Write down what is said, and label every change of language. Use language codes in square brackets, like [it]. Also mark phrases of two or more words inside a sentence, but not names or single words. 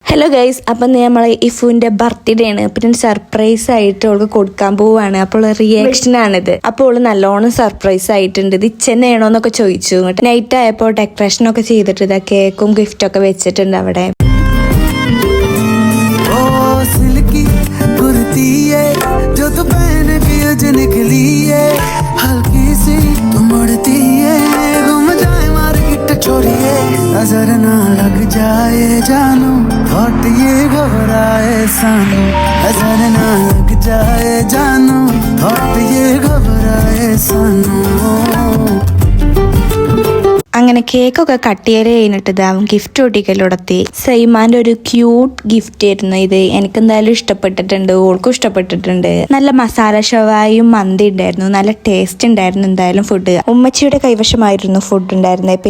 [ml] ഹലോ ഗൈസ്, അപ്പം നമ്മളെ ഇഫുവിന്റെ ബർത്ത്ഡേ ആണ്. പിന്നെ സർപ്രൈസ് ആയിട്ട് അവൾക്ക് കൊടുക്കാൻ പോവാണ്. അപ്പോൾ റിയാക്ഷൻ ആണിത്. അപ്പോൾ അവള് നല്ലോണം സർപ്രൈസ് ആയിട്ടുണ്ട്. ഇത് ഇച്ചെന്നെയാണോ എന്നൊക്കെ ചോദിച്ചു. എന്നിട്ട് നൈറ്റ് ആയപ്പോൾ ഡെക്കറേഷൻ ഒക്കെ ചെയ്തിട്ട് ഇതാ കേക്കും ഗിഫ്റ്റ് ഒക്കെ വെച്ചിട്ടുണ്ട് അവിടെ. [hi] नजर ना लग जाए जानू थॉट ये घबराए सानू नजर ना लग जाए जानू थॉट ये घबराए सानू. [ml] അങ്ങനെ കേക്കൊക്കെ കട്ട് ചെയ്ത് കഴിഞ്ഞിട്ട് ഇതാവും ഗിഫ്റ്റ് ഒട്ടിക്കലുടത്തി. സൈമാന്റെ ഒരു ക്യൂട്ട് ഗിഫ്റ്റ് ആയിരുന്നു ഇത്. എനിക്ക് എന്തായാലും ഇഷ്ടപ്പെട്ടിട്ടുണ്ട്, ഓൾക്കും ഇഷ്ടപ്പെട്ടിട്ടുണ്ട്. നല്ല മസാല ഷവായും മന്തി ഉണ്ടായിരുന്നു, നല്ല ടേസ്റ്റ് ഉണ്ടായിരുന്നു. എന്തായാലും ഫുഡ് ഉമ്മച്ചിയുടെ കൈവശമായിരുന്നു ഫുഡ് ഉണ്ടായിരുന്നത്.